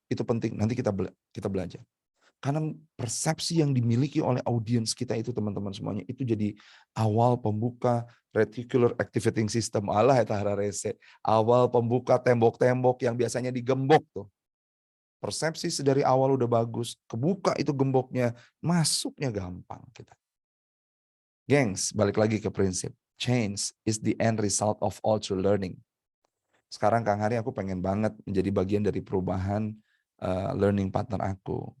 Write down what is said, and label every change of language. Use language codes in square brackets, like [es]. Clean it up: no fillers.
[id] Itu penting, nanti kita belajar. Karena persepsi yang dimiliki oleh audiens kita itu teman-teman semuanya, itu jadi awal pembuka reticular activating system, Allah eta hararese. Awal pembuka tembok-tembok yang biasanya digembok tuh. Persepsi dari awal udah bagus, kebuka itu gemboknya, masuknya gampang kita. Gengs, balik lagi ke prinsip. [en] Change is the end result of all true learning. [id] Sekarang Kang Hari aku pengen banget menjadi bagian dari perubahan learning partner aku.